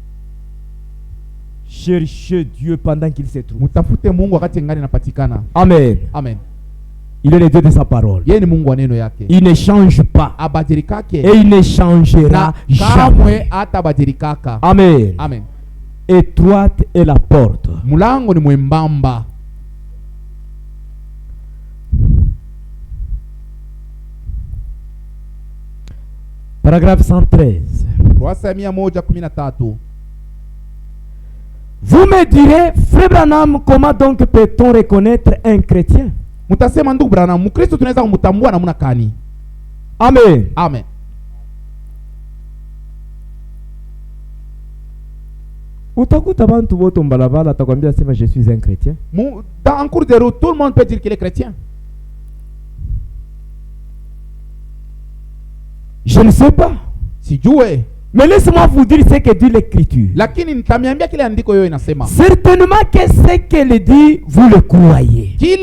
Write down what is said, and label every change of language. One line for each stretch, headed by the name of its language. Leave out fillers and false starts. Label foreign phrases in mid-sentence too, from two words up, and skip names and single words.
French: Cherchez Dieu pendant qu'il se trouve. Amen. Amen. Il est le Dieu de sa parole. Il ne change pas. Et il ne changera jamais. Amen. Amen. Étroite est la porte.
Swahili: Mulango ni mwembamba.
French: Paragraphe 113. Vous me direz, Frère Branham, comment donc peut-on reconnaître un chrétien? Amen. Amen.
Swahili: Utakuta bantu boto mbalabala atakwambia sema
French: je suis un chrétien. Dans un cours de route, tout le monde peut dire qu'il est chrétien. Je ne sais pas. Si Dieu. Mais laissez-moi vous dire ce que dit l'Écriture. Certainement que ce qu'elle dit, vous le croyez.